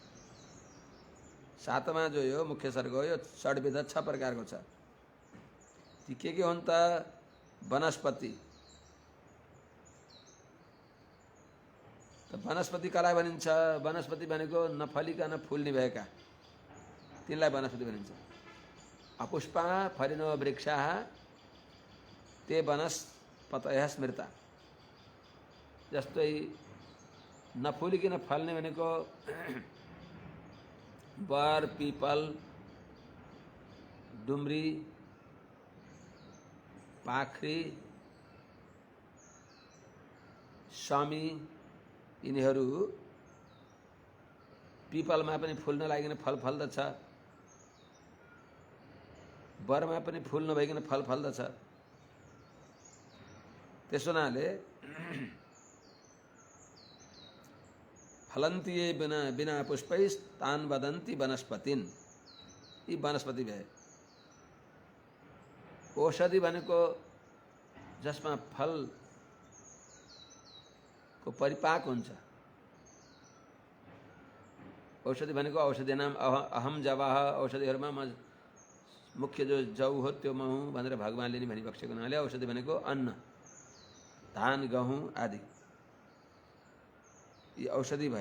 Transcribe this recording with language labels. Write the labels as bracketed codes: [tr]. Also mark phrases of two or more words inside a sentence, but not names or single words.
[ne] सातमा जो यो मुख्य सर्ग हो यो षड्विध 6 प्रकारको छ। ती के हुन् त? वनस्पति, त वनस्पति कसलाई भनिन्छ? वनस्पति भनेको नफलिकन फुल्ने भएका, तिनलाई वनस्पति भनिन्छ। [sa] अपुष्पा फलिनो वृक्षाः ते वनस्पतयः स्मृता। [ne] जस्तै नफुलिकन फल्ने भनेको बर, पिपल, डुम्री, पाख्री, शमी, यिनीहरू पिपलमा पनि फुल्न लागिकन फल फल्दछ, बरमा पनि फुल नभइकन फल फल्दछ। त्यसो हुनाले [sa] फलन्ति ये बिना बिना पुष्पैः तान् वदन्ति वनस्पतिन्। [ne] यी वनस्पति भए। औषधि भनेको जसमा फलको परिपाक हुन्छ। औषधि भनेको [sa] औषधि नाम अहम जवाह, [ne] औषधिहरूमा म मुख्य जो जौ हो त्यो म हुँ भनेर भगवानले नि भनिबक्सेको हुनाले औषधि भनेको अन्न, धान, गहुँ आदि यी औषधि भए।